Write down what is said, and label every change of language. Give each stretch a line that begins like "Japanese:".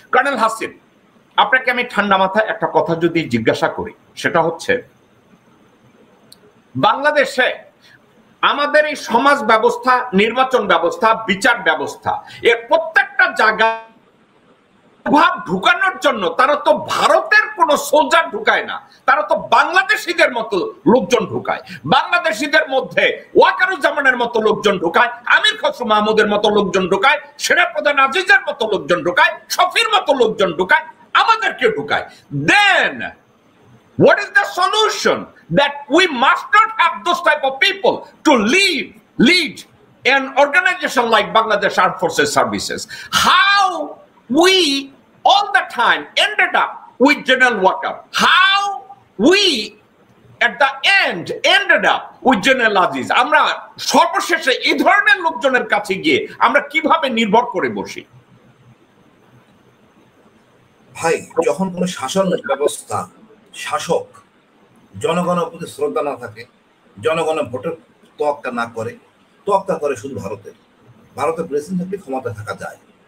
Bangla: Colonel Hasin, আপনাকে আমি ঠান্ডা মাথায় একটা কথা যদি জিজ্ঞাসা করি, সেটা হচ্ছে বাংলাদেশে আমাদের এই সমাজ ব্যবস্থা, নির্বাচন ব্যবস্থা, বিচার ব্যবস্থা, এর প্রত্যেকটা জায়গা ভাব ঢুকানোর জন্য তারা তো ভারতের কোন সোলজার ঢুকায় না, তারা তো বাংলাদেশিদের মতো লোকজন ঢুকায়। বাংলাদেশিদের মধ্যে ওয়াকারুজ্জামানের মতো লোকজন ঢুকায়, আমির খসরু মাহমুদের মতো লোকজন ঢুকায়, সেনাপ্রধান আজিজের মতো লোকজন ঢুকায়, শফির মতো লোকজন ঢুকায়, আমাদেরকে ঢুকায়।
English: Then what is the solution? That we must not have those type of people to lead an organization like Bangladesh Armed Forces Services. How we all the time ended up with General Wakar. How we at the end ended up with General Aziz.
Bangla: আমরা সর্বশেষে এই ধরনের লোকজনের কাছে গিয়ে আমরা কিভাবে নির্ভর করে বসি? ভাই, যখন কোনো শাসন ব্যবস্থা, শাসক জনগণের প্রতি শ্রদ্ধা না থাকে, জনগণের ভোটের তোয়াক্কা না করে, তোয়াক্কা করে শুধু ভারতের প্রেসিডেন্ট থাকলে ক্ষমতায় থাকা যায়।